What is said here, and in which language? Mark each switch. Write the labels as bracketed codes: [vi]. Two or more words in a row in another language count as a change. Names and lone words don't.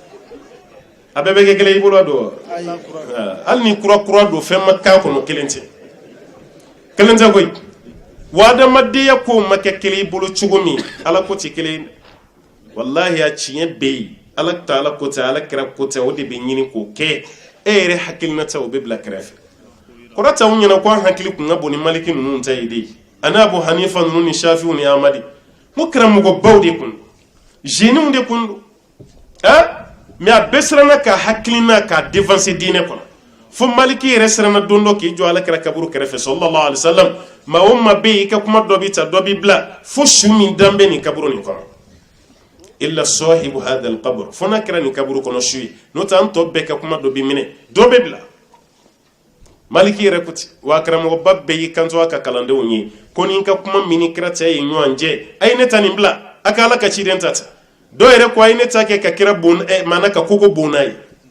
[bm] a bɛɛ bɛ kɛ kelen i bolo dɔn hali ni kura don fɛn ma k'a kɔnɔ kelen tɛ koyi wa adamadenya ko ma kɛ kelen i bolo cogo min ala ko tɛ kelen wallahi a tiɲɛ bɛ yen ala Taala ko tɛ ala kira ko tɛ o de bɛ ɲini k'o kɛ e yɛrɛ hakilinata o bɛ bila kɛrɛfɛ kɔrɔta u ɲɛna ko an hakili kun ka bon ni maliki ninnu ta ye de ani Abu Hanifa ninnu ni Shafi'u ni Ahmadi ko karamɔgɔbaw de kun jeunes de kun don mais a bɛɛ siranna ka hakilina k'a devancer diinɛ kɔnɔ fo maliki yɛrɛ siranna don dɔ k'i jɔ ala kira kaburu kɛrɛfɛ [ar] صلى الله عليه وسلم [bm] maa o maa bɛ yen i ka kuma dɔ bɛ ta dɔ bɛ bila fo su min dan bɛ nin kaburu nin kɔnɔ [ar] إلا صاحب هذا القبر [bm] fo n'a kɛra nin kaburu kɔnɔ su ye n'o tɛ an tɔ bɛɛ ka kuma dɔ bɛ minɛ dɔ bɛ bila maliki yɛrɛ ko ten wa karamɔgɔba bɛɛ y'i kanto a ka kalandenw ye ko ni ka kuma min ni kira cɛ ye ɲɔgɔn cɛ a ye ne ta nin bila a ka ala ka ciden ta ta dɔw yɛrɛ ko a ye ne ta kɛ ka kira bon maana ka koko bon n'a ye